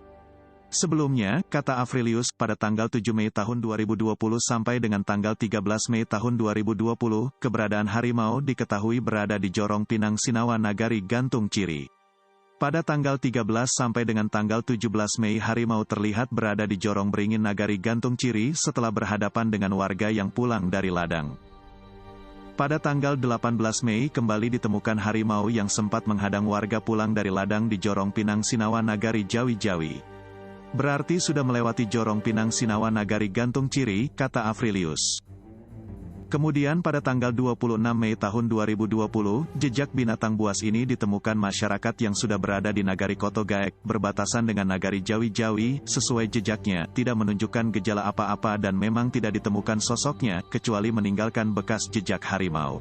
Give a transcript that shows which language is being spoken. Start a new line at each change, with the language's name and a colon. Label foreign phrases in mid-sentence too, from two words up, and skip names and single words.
Indonesian: Sebelumnya, kata Afrilius, pada tanggal 7 Mei tahun 2020 sampai dengan tanggal 13 Mei tahun 2020, keberadaan harimau diketahui berada di Jorong Pinang Sinawa Nagari Gantung Ciri. Pada tanggal 13 sampai dengan tanggal 17 Mei harimau terlihat berada di Jorong Beringin Nagari Gantung Ciri setelah berhadapan dengan warga yang pulang dari ladang. Pada tanggal 18 Mei kembali ditemukan harimau yang sempat menghadang warga pulang dari ladang di Jorong Pinang Sinawa Nagari Jawi-Jawi. Berarti sudah melewati Jorong Pinang Sinawa Nagari Gantung Ciri, kata Afrilius. Kemudian pada tanggal 26 Mei tahun 2020, jejak binatang buas ini ditemukan masyarakat yang sudah berada di Nagari Kotogaek, berbatasan dengan Nagari Jawi-Jawi. Sesuai jejaknya, tidak menunjukkan gejala apa-apa dan memang tidak ditemukan sosoknya, kecuali meninggalkan bekas jejak harimau.